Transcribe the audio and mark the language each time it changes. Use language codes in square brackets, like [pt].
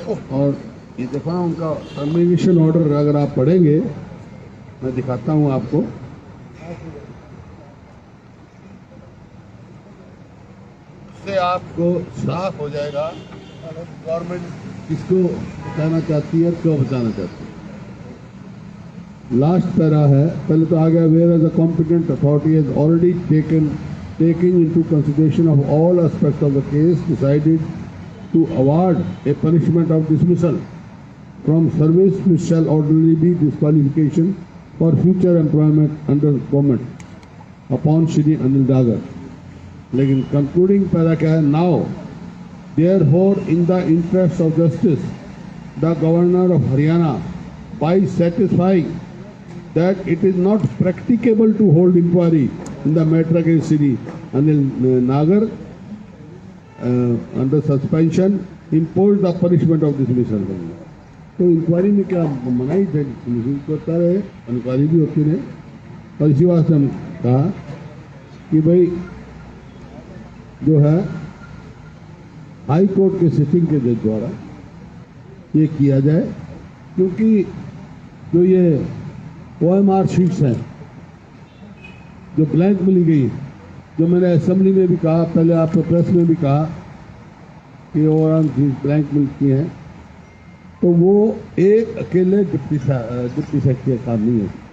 [hi] और ये देखा उनका टर्मिनेशन ऑर्डर, अगर आप पढ़ेंगे, मैं दिखाता हूं आपको। इससे आपको साफ हो जाएगा गवर्नमेंट किसको बचाना चाहती है और क्यों बचाना चाहती है। [en] last para है, [hi] पहले तो आ गया, [en] Whereas a competent authority has already taking into consideration of all aspects of the case, decided to award a punishment of dismissal from service, which shall ordinarily be disqualification for future employment under government upon Shri Anil Dagar. [hi] लेकिन concluding para क्या है, [en] now therefore in the interest of justice, the governor of Haryana, by satisfying that it is not practicable to hold inquiry in the matter against Shri Anil Nagar under suspension, imposed the punishment of dismissal. [hi] तो inquiry में क्या मनाही थे, करता रहे, inquiry भी होती रहे। और इसी वास्ते हम कहा कि भाई जो है हाई कोर्ट के सिटिंग के जज द्वारा ये किया जाए, क्योंकि जो ये OMR शीट्स हैं जो ब्लैंक मिली गई, जो मैंने असेंबली में भी कहा, पहले आपको प्रेस में भी कहा कि OMR शीट्स ब्लैंक मिलती हैं, तो वो एक अकेले डिप्टी सेक्रेटरी का काम नहीं है।